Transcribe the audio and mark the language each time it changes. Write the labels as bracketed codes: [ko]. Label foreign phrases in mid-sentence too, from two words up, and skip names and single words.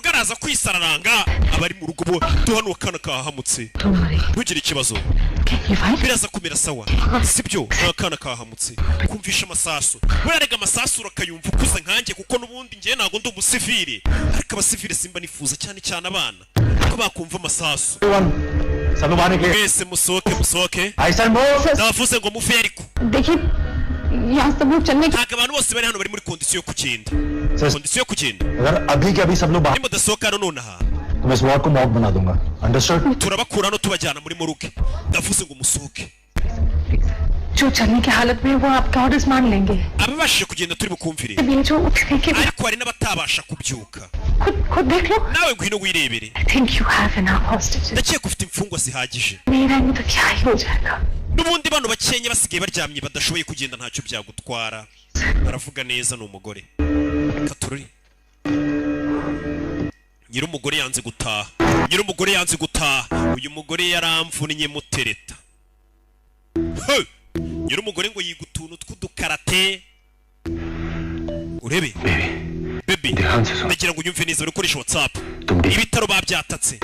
[rw] rugo araza kwisararanga abari mu rugo bo duhano kana kahamutse ntugire ikibazo biraza kumera sawa sibyo akana kahamutse kumvisha amasasu burarega amasasu urakayumva ukuze nkanjye kuko nubundi ngiye nago ndi umusivile ariko abasivile simba nifuza cyane cyane abana ko bakumva amasasu mwese musoke ndavuze ngo mufe ariko ntabwo abantu bose bari hano bari muri kondisiyo yo kugenda nimudasohoka hano nonaha turabakura hano tubajyana muri moruge ndavuze ngo musohoke [hi] जो चलने की हालत में वो आपका ऑर्डर्स मान लेंगे [rw] ababashije kugenda turi bukumvire [hi] ये जो उठने के [rw] ariko hari n'abatabasha kubyuka [hi] खुद देख लो [rw] nawe ngwino wirebere [en] I think you have enough hostages [rw] ndakeka ufite imfungwa zihagije [hi] मेरा नहीं तो क्या ही हो जाएगा [rw] n'ubundi bano bakenye basigaye baryamye badashoboye kugenda ntacyo byagutwara baravuga neza ni umugore katururi nyir'umugore yanze gutaha uyu mugore yaramvunnye mutereta nyir'umugore ngo yiga utuntu tw'udukarate urebe baby ndagira ngo unyumve neza ukoresha WhatsApp ibitaro babyatatse